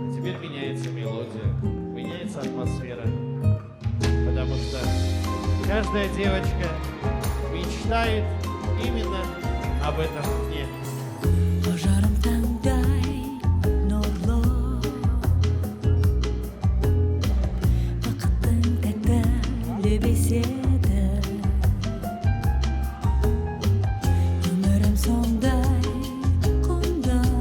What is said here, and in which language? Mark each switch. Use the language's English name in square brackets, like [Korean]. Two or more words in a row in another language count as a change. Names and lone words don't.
[Russian] Теперь меняется мелодия, меняется атмосфера, потому что каждая девочка мечтает именно об этом дне. [Kazakh] Ажарым таңдай нұрлы, бақыттың тәтті лебезі еді. Өмірім сондай құнды.